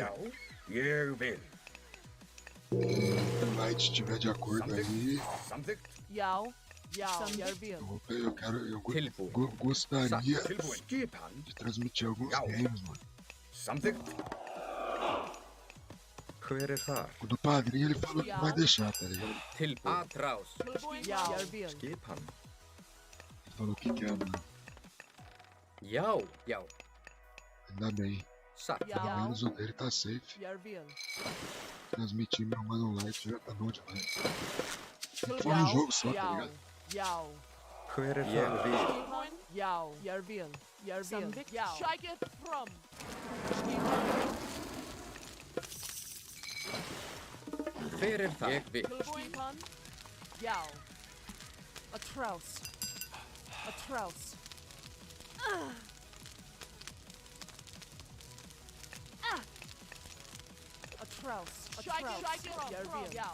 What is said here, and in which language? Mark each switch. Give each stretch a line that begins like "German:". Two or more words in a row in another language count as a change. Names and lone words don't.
Icelandic: Já. Ég vil.
Portuguese: se o Light estiver de acordo aí,
Icelandic: Samþykkt. Já. Já. Ég vil.
Portuguese: eu gostaria
Icelandic: Tilbúin. Skipan.
Portuguese: de transmitir alguns
Icelandic: Já.
Portuguese: games, mano.
Icelandic: Samþykkt. Hver þar?
Portuguese: O do padrinho ele falou que vai deixar, tá ligado?
Icelandic: Tilbúin. Atrás. Tilbúin. Já. Ég vil. Skipan.
Portuguese: Ele falou que quer, mano.
Icelandic: Já. Já.
Portuguese: Ainda bem.
Icelandic: Satt. Já.
Portuguese: Pelo menos o dele tá safe.
Icelandic: Ég vil.
Portuguese: Transmitir meu Mano Light já tá bom demais.
Icelandic: Tilbúin.
Portuguese: For um jogo só, tá
Icelandic: Já.
Portuguese: ligado?
Icelandic: Já. Hver þar? Ég vil. Skipan. Já. Ég vil. Ég vil. Samþykkt. Já. Shake it from. Hver þar? Ég vil. Skipan. Já.
Portuguese: Atrás. Atrás. Atrás. Atrás.
Icelandic: Ég vil. Já.